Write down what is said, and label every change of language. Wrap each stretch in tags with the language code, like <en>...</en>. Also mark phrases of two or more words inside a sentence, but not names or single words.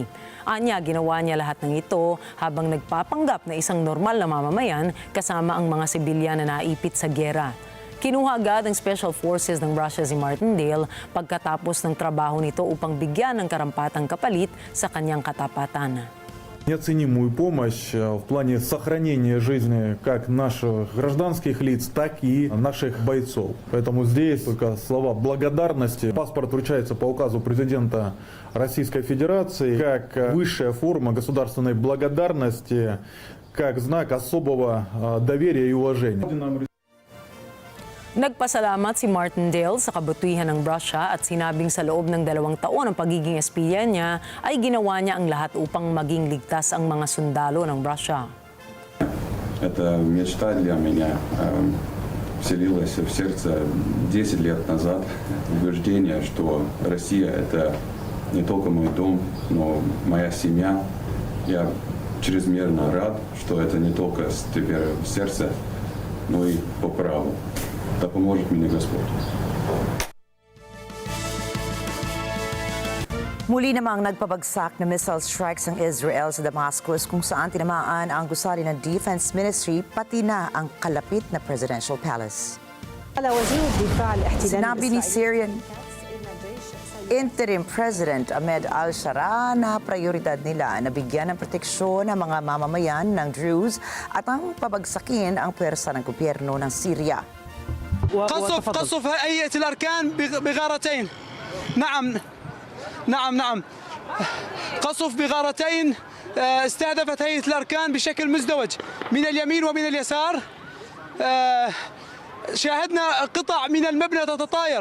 <tl>Anya, ginawa niya lahat ng ito habang nagpapanggap na isang normal na mamamayan kasama ang mga sibilyan na naipit sa giyera. Kinuha agad ng</tl> <en>Special Forces</en> <tl>ng Russia si Martindale pagkatapos ng trabaho nito upang bigyan ng karampatang kapalit sa kanyang katapatan.</tl> <ru>Неоценимую помощь в плане сохранения жизни как наших гражданских лиц, так и наших бойцов. Поэтому здесь только слова благодарности. Паспорт вручается по указу президента Российской Федерации как высшая форма государственной благодарности, как знак особого доверия и уважения.</ru> <tl>Nagpasalamat si Martindale sa kabutihan ng Russia at sinabing sa loob ng 2 taon ng pagiging espiya niya ay ginawa niya ang lahat upang maging ligtas ang mga sundalo ng Russia.</tl> <ru>Это мечта для меня вселилась в сердце 10 лет назад. Убеждение, что Россия – это не только мой дом, но моя семья. Я чрезмерно рад, что это не только теперь в сердце, но и по праву. Да поможет мне Господь.</ru> <tl>Muli namang nagpabagsak na</tl> <en>missile strikes</en> <tl>ng Israel sa Damascus kung saan tinamaan ang gusali ng Defense Ministry pati na ang kalapit na Presidential Palace. Sinabi ni</tl> <en>Syrian Interim President</en> <tl>Ahmed al-Shara na prioridad nila na bigyan ng proteksyon ang mga mamamayan ng Druze at ang pabagsakin ang pwersa ng gobyerno ng Syria.</tl> <ar>قصف هيئة الأركان بغارتين. نعم قصف بغارتين استهدفت هيئة الأركان بشكل مزدوج من اليمين ومن اليسار. شاهدنا قطع من المبنى تتطاير.</ar>